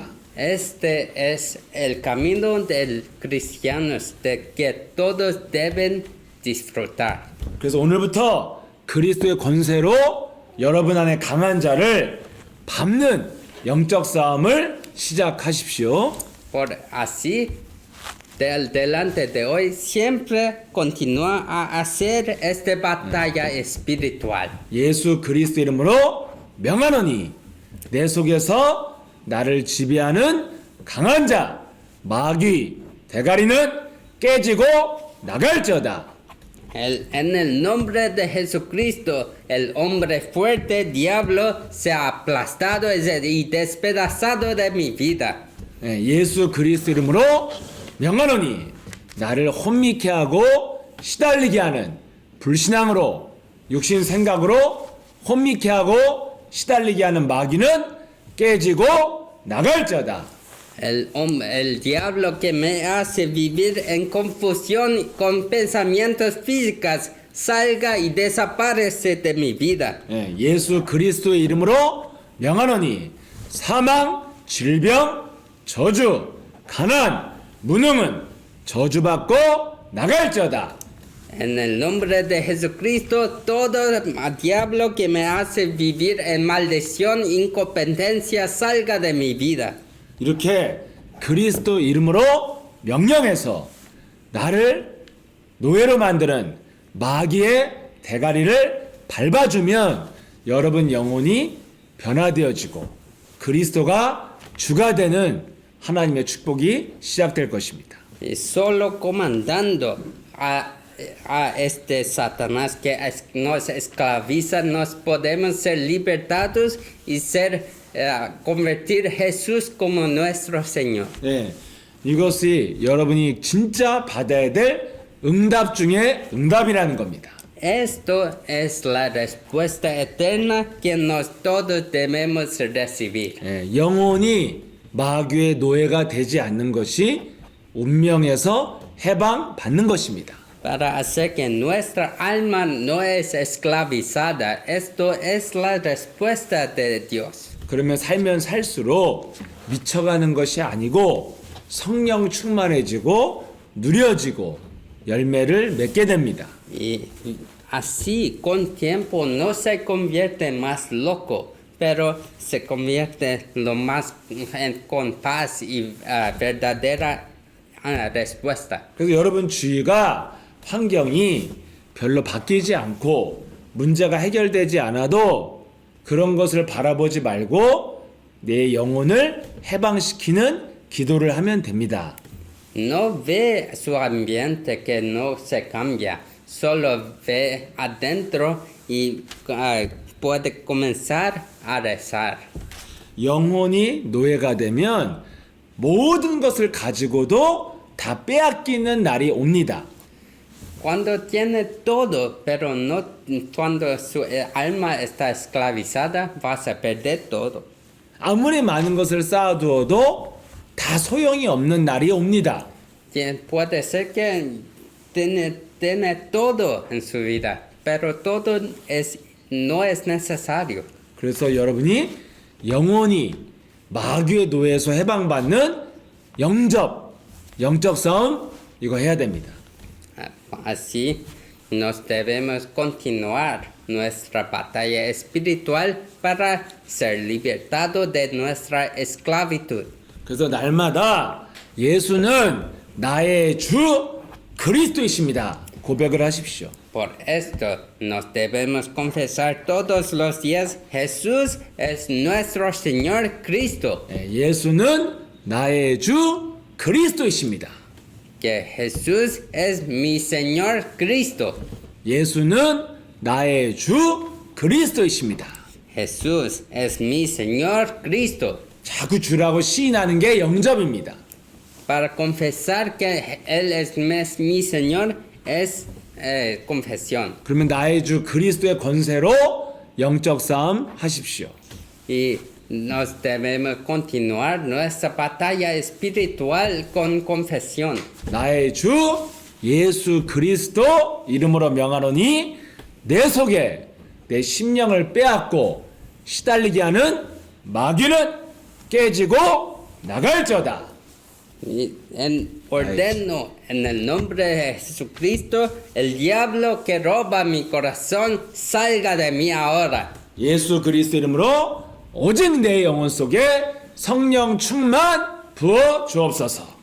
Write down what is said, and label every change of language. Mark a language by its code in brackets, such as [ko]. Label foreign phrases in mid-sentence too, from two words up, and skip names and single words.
[es] Este es el camino del cristiano de que todos deben disfrutar. [ko] 그래서 오늘부터 그리스도의 권세로 여러분 안에 강한 자를 밟는 영적 싸움을 시작하십시오. [es] Por así, delante de hoy, siempre continúa a hacer esta batalla espiritual. [ko] 예수 그리스도 이름으로 명하노니 내 속에서 나를 지배하는 강한 자 마귀 대가리는 깨지고 나갈지어다. [es] En el nombre de Jesucristo, el hombre fuerte, diablo, se ha aplastado y despedazado de mi vida. [ko] 예수 그리스도 이름으로 명하노니 나를 혼미케 하고 시달리게 하는 불신앙으로 육신 생각으로 혼미케 하고 시달리게 하는 마귀는 깨지고 나갈지어다. [es] El diablo que me hace vivir en confusión con pensamientos físicos, salga y desaparece de mi vida. [ko] 예수 그리스도의 이름으로 명하노니 사망, 질병, 저주, 가난, 무능은 저주받고 나갈지어다. [es] En el nombre de Jesucristo, todo diablo que me hace vivir en maldición, incompetencia, salga de mi vida. [ko] 이렇게 그리스도 이름으로 명령해서 나를 노예로 만드는 마귀의 대가리를 밟아주면 여러분 영혼이 변화되어지고 그리스도가 주가 되는 하나님의 축복이 시작될 것입니다. [es] Y solo comandando a este Satanás que nos esclaviza, nos podemos ser libertados y convertir Jesús como nuestro Señor. [ko] 예, 이것이 여러분이 진짜 받아야 될 응답 중에 응답이라는 겁니다. [es] Esto es la respuesta eterna que todos debemos recibir. [ko] 예, 영혼이 마귀의 노예가 되지 않는 것이 운명에서 해방 받는 것입니다. [es] Para hacer que nuestra alma no es esclavizada, esto es la respuesta de Dios. [ko] 그러면 살면 살수록 미쳐가는 것이 아니고 성령 충만해지고 누려지고 열매를 맺게 됩니다. [es] Y así con tiempo no se convierte más loco, pero se convierte lo más con paz y verdadera respuesta. [ko] 그래서 여러분 주위가 환경이 별로 바뀌지 않고 문제가 해결되지 않아도 그런 것을 바라보지 말고 내 영혼을 해방시키는 기도를 하면 됩니다. [es] No ve su ambiente que no se cambia, solo ve adentro y puede comenzar a rezar. [ko] 영혼이 노예가 되면 모든 것을 가지고도 다 빼앗기는 날이 옵니다. [es] Cuando tiene todo, pero no cuando su alma está esclavizada, vas a perder todo. [ko] 아무리 많은 것을 쌓아두어도 다 소용이 없는 날이 옵니다. [es] Puede ser que tiene todo en su vida, pero todo no es necesario. [ko] 그래서 여러분이 영원히 마귀의 노예에서 해방받는 영적 싸움 이거 해야 됩니다. [es] Así nos debemos continuar nuestra batalla espiritual para ser libertados de nuestra esclavitud. [ko] 그래서 날마다 예수는 나의 주 그리스도이십니다. 고백을 하십시오. [es] Por esto nos debemos confesar todos los días, Jesús es nuestro Señor Cristo, [ko] 예수는 나의 주 그리스도이십니다. [es] que Jesús es mi Señor Cristo. [ko] 예수는 나의 주 그리스도이십니다. [es] Jesús es mi Señor Cristo. [ko] 자꾸 주라고 시인하는 게 영접입니다. [es] Para confesar que Él es mi Señor es confesión. [ko] 그러면 나의 주 그리스도의 권세로 영적 싸움 하십시오. [es] Y nos debemos continuar nuestra batalla espiritual con confesión. [ko] 나의 주 예수 그리스도 이름으로 명하노니 내 속에 내 심령을 빼앗고 시달리게 하는 마귀는 깨지고 나갈지어다. [es] Y ordeno en el nombre de Jesucristo, el diablo que roba mi corazón salga de mí ahora. [ko] 예수 그리스도 이름으로 오직 내 영혼 속에 성령 충만 부어 주옵소서.